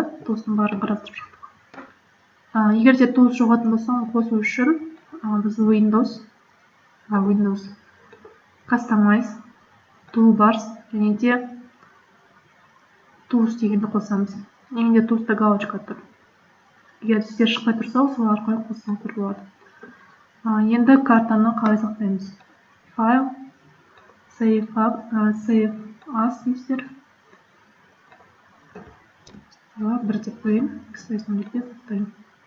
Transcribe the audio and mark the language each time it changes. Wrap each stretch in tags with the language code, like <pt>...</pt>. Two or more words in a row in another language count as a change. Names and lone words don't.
<kk>Tools'ың барын қарастырып шықтық. Егер де tools жоғатын болса, оны қосу үшін біз</kk> <en>Windows, Customize, Toolbars,</en> <kk>және де Tools дегенді қосамыз. Егер Tools'та галочка тұр. Егер сіздер шықпай тұрса, сол арқылы қоссаңыздар болады. Енді картаны қалай сақтаймыз?</kk> <en>File, Save as</en> <kk>дейсіздер. Бір деп қойын, X-Space-ның жерге сақтаймын.</kk>